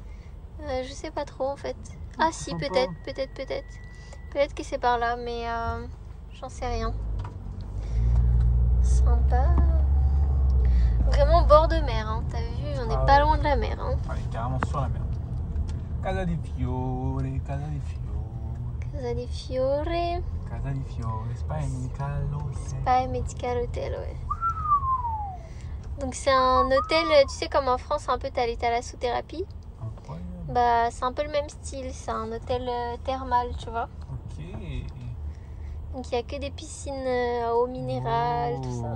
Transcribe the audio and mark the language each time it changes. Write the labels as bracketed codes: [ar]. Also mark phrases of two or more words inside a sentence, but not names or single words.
[fr] Je sais pas trop en fait. Ah si, Sympa. peut-être. Peut-être que c'est par là, mais j'en sais rien. Sympa. Vraiment bord de mer, hein. T'as vu, on n'est Ah pas ouais. loin de la mer. Hein. On est carrément sur la mer. Casa di Fiore, Casa di Fiore. Casa di Fiore, Casa di Fiore, Spa et Medical Hotel. Spa et Medical Hotel, ouais. Donc c'est un hôtel, tu sais comme en France, un peu t'as les thalassothérapie. Incroyable. Bah c'est un peu le même style, c'est un hôtel thermal, tu vois. Ok. Donc il n'y a que des piscines à eau minérale, tout ça.